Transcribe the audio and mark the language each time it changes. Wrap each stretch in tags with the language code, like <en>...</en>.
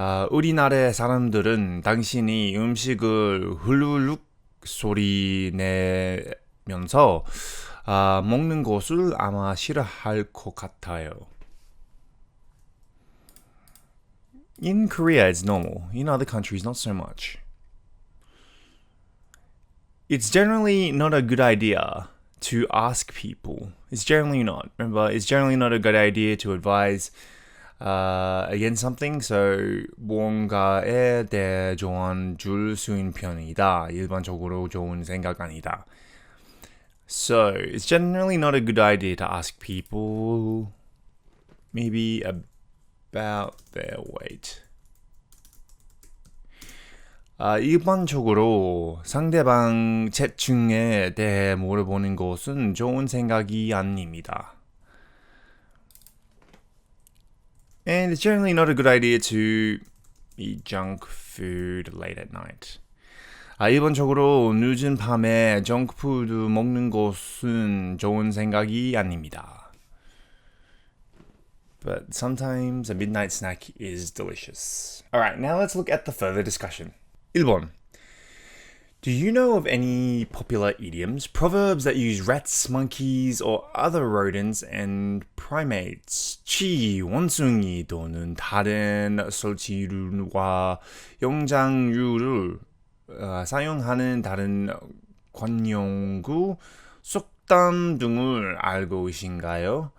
<ko>우리나라 사람들은 당신이 음식을 훌루룩 소리 내면서 먹는 것을 아마 싫어할 것 같아요.</ko> <en>In Korea, it's normal. In other countries, not so much. It's generally not a good idea to ask people. It's generally not. Remember, it's generally not a good idea to advise against something.</en> <ko>So 뭔가에 대해 조언 줄 수 있는 편이다. 일반적으로 좋은 생각 아니다.</ko> <en>So it's generally not a good idea to ask people maybe about their weight.</en> <ko>일반적으로 상대방 체중에 대해 물어보는 것은 좋은 생각이 아닙니다.</ko> <en>And it's generally not a good idea to eat junk food late at night.</en> <ko>일반적으로 늦은 밤에 정크푸드 먹는 것은 좋은 생각이 아닙니다.</ko> <en>But sometimes a midnight snack is delicious. Alright, now let's look at the further discussion.</en> <ko>1번.</ko> <en>Do you know of any popular idioms, proverbs that use rats, monkeys, or other rodents and primates,</en> <ko>쥐, 원숭이 또는 다른 설치류와 영장류를 사용하는 다른 관용구, 속담 등을 알고 계신가요?</ko>